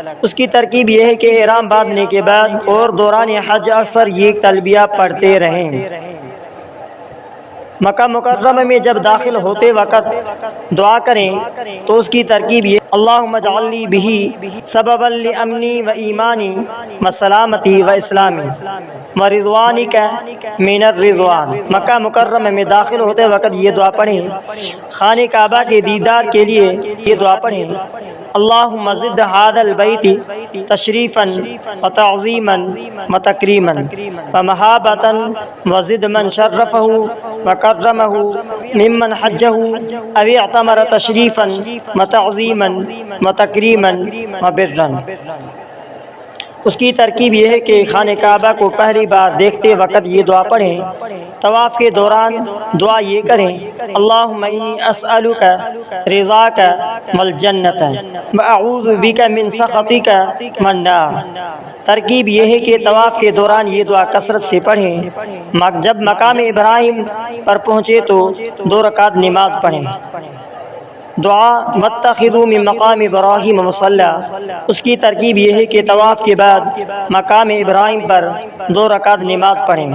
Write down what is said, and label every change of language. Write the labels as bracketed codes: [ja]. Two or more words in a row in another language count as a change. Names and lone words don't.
[ur] اس کی ترکیب یہ ہے کہ احرام باندھنے کے بعد اور دوران حج اکثر یہ تلبیہ پڑھتے رہیں۔ مکہ مکرمہ میں جب داخل ہوتے وقت دعا کریں تو اس کی ترکیب یہ [ar] اللہم اجعلنی بہ سببا لامنی و ایمانی و سلامتی و اسلامی و رضوانک من الرضوان۔ [ur] مکہ مکرمہ میں داخل ہوتے وقت یہ دعا پڑھیں۔ خانہ کعبہ کے دیدار کے لیے یہ دعا پڑھیں [ar] اللہم زد ھذا البیت تشریفا و تعظیما و تکریما و محابۃ و زد من شرفہ و کرمہ ممن حجہ او اعتمر تشریفا و تعظیما و تکریما و برا۔ [ur] اس کی ترکیب یہ ہے کہ خانہ کعبہ کو پہلی بار دیکھتے وقت یہ دعا پڑھیں۔ طواف کے دوران دعا یہ کریں [ar] اللہم انی اسألک رضاک والجنۃ واعوذ بک من سخطک والنار۔ [ur] ترکیب یہ ہے کہ طواف کے دوران یہ دعا کثرت سے پڑھیں۔ جب مقام ابراہیم پر پہنچے تو 2 رکعت نماز پڑھیں۔ دعا [ar] واتخذوا من مقام ابراہیم مصلی، [ur] اس کی ترکیب یہ ہے کہ طواف کے بعد مقام ابراہیم پر 2 رکعت نماز پڑھیں۔